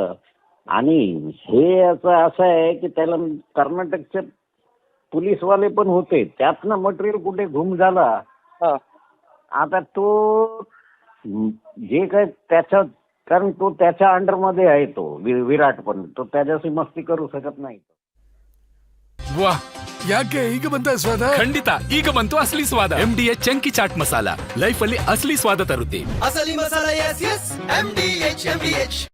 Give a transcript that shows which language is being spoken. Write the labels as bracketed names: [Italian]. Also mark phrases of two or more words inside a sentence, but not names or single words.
[Marathi] आणि हे असं आहे की त्याला कर्नाटकचे पोलीसवाले पण होते. त्यातनं मटेरियल कुठे घुम झाला. आता तो जे काय त्याच्या, कारण तो त्याच्या अंडरमध्ये आहे तो विराट, पण तो त्याच्याशी मस्ती करू शकत नाही. [Kannada] ವಾ ಯಾಕೆ ಈಗ ಬಂತ ಸ್ವಾದ? ಖಂಡಿತ ಈಗ ಬಂತು ಅಸಲಿ ಸ್ವಾದ. MDH ಚಂಕಿ ಚಾಟ್ ಮಸಾಲ ಲೈಫ್ ಅಲ್ಲಿ ಅಸಲಿ ಸ್ವಾದ ತರುತ್ತೆ. ಅಸಲಿ ಮಸಾಲ, ಎಸ್ ಎಸ್ MDH.